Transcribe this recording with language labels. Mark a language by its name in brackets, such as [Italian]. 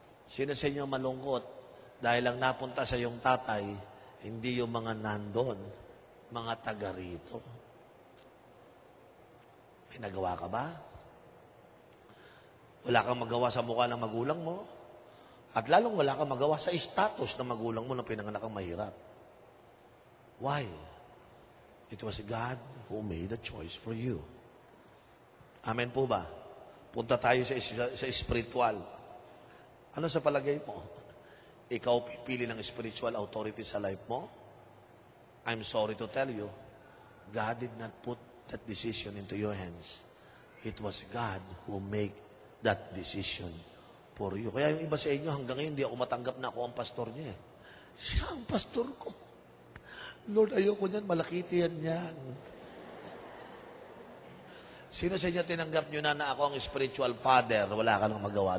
[Filipino] Sino sa inyo malungkot? Dahil lang napunta sa iyong tatay, hindi yung mga nandon, mga taga rito. May nagawa ka ba? Wala kang magawa sa mukha ng magulang mo. At lalong wala kang magawa sa status ng magulang mo na pinanganak kang mahirap. [English] Why? It was God who made a choice for you. [Filipino] Amen po ba? Punta tayo sa spiritual. Ano sa palagay mo? Ikaw pipili ng spiritual authority sa life mo? [English] I'm sorry to tell you, God did not put that decision into your hands. It was God who made that decision for you. [Filipino] Kaya yung iba sa inyo, hanggang ngayon, hindi ako matanggap na ako ang pastor niya. Siya ang pastor ko. Lord, ayoko niyan, malakitian niyan. Sino sa inyo tinanggap niyo na ako ang spiritual father? Wala ka nang magawa.